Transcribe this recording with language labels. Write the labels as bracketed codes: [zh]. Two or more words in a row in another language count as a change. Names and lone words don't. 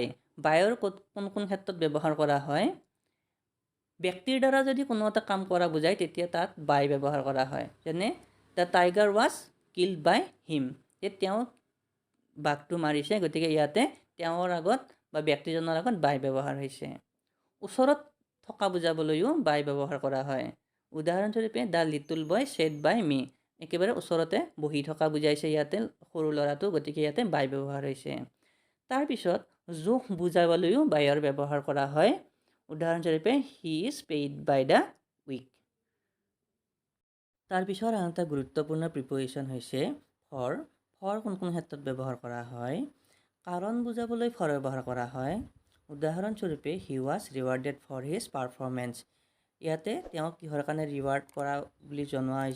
[as] বাইৰ কোন কোন ক্ষেত্ৰত ব্যৱহাৰ কৰা হয়? ব্যক্তিৰ দ্বাৰা যদি কোনো এটা কাম কৰা বুজায় তেতিয়া তাত বাই ব্যৱহাৰ কৰা হয়। [en] যেনে the tiger was killed by him. [as] তেওঁ বাঘটো মাৰিছে, গতিকে ইয়াতে তেওঁৰ আগত বা ব্যক্তিজনৰ আগত বাই ব্যৱহাৰ হৈছে। ওচৰত থকা বুজাবলৈও বাই ব্যৱহাৰ কৰা হয়। [en] উদাহৰণস্বৰূপে the little boy sat by me. [as] একেবাৰে ওচৰতে বহি থকা বুজাইছে ইয়াতে সৰু ল'ৰাটো, গতিকে ইয়াতে বাই ব্যৱহাৰ হৈছে। তাৰপিছত জোখ বুজাবলৈও বাইৰ ব্যৱহাৰ কৰা হয়। [en] উদাহৰণস্বৰূপে he is paid by the week. [as] তাৰপিছত আন এটা গুৰুত্বপূৰ্ণ প্ৰিপজিশ্যন হৈছে ফৰ। ফৰ কোন কোন ক্ষেত্ৰত ব্যৱহাৰ কৰা হয়? কাৰণ বুজাবলৈ ফৰ ব্যৱহাৰ কৰা হয়। [en] উদাহৰণস্বৰূপে he was rewarded for his performance. [as] ইয়াতে তেওঁক কিহৰ কাৰণে ৰিৱাৰ্ড কৰা বুলি জনোৱা হৈছে?